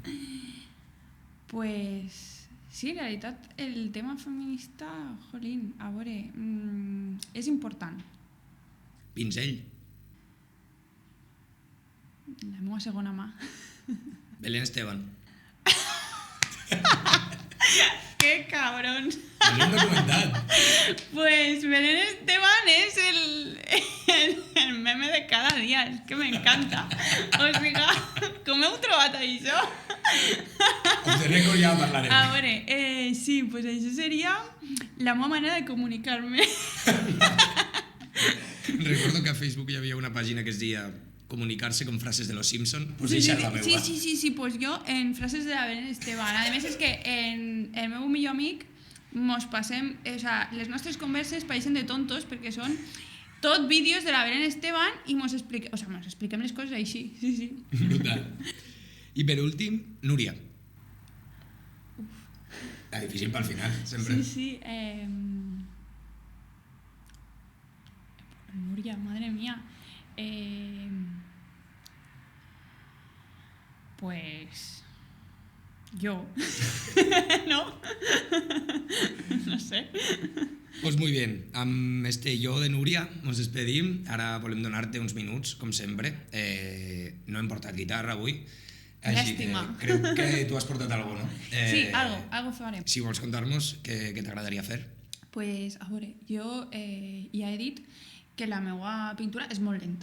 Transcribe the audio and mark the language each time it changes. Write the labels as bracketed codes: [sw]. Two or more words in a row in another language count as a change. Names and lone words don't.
[ca] Pues sí, en realitat el tema feminista, jolín, a veure, és important. Pinzell. La meva segona mà. Belén Esteban. ¡Qué cabrons! No l'hem documentat. [es] Pues Belén Esteban es el meme de cada día, es que me encanta. [ca] O sigui, com heu trobat això? [en] Off the record [ca] ja parlarem. A veure, sí, pues això seria la meva manera de comunicar-me. Recordo que a Facebook hi havia una pàgina que es deia comunicarse con frases de los Simpson. Pues sí, eixa és la meua. Sí, pues jo en frases de la Belén Esteban. A més és que en el meu millor amic mos passem, [es] o sea, [ca] les nostres converses pareixen de tontos perquè són tot vídeos de la Belén Esteban i mos expliquem les coses així, sí. Brutal. I per últim, Núria. La difícil pel final, sempre. Sí. Núria, [es] madre mía. Pues... yo. ¿No? No sé. Pues muy bien, [ca] amb este jo de Núria ens despedim. Ara volem donar-te uns minuts, com sempre. No hem portat guitarra avui. Llàstima. Crec que tu has portat algo, no? Sí, algo farem. Si vols contar-nos, què t'agradaria fer? Pues, a veure, jo ja he dit que la meva pintura és molt lenta.